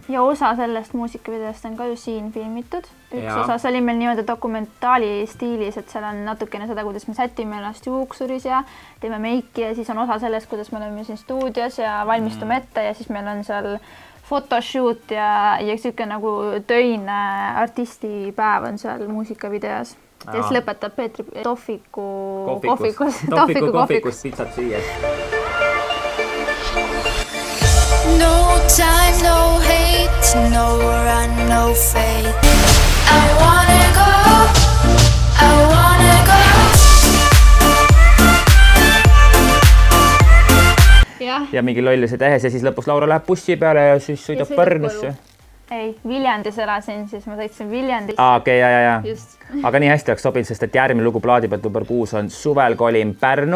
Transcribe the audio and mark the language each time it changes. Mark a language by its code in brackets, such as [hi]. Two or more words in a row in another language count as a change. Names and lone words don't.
[et] Ja osa sellest muusikavideost on ka ju siin filmitud. Üks osa, see oli meil niimoodi dokumentaali stiilis, et seal on natukene seda, kuidas me sätime ennast juuksuris ja teeme meiki ja siis on osa sellest, kuidas me oleme siin stuudios ja valmistume ette ja siis meil on seal photoshoot ja siuke nagu töine artistipäev on seal muusikavideos. Ja siis lõpetab Peetri Tohviku kohvikus pitsat süües. [en] No time, no hate, no run, no fate. I wanna go, I wanna go. [et] Ja mingi lolluse tehes ja siis lõpus Laura läheb bussi peale ja siis sõidab Pärnusse. Ei, Viljandis elasin, siis ma sõitsin Viljandis. Okei, ja. Aga nii hästi oleks sobinud, sest et järgmine lugu plaadi pealt number 6 on Suvel kolin Pärnu.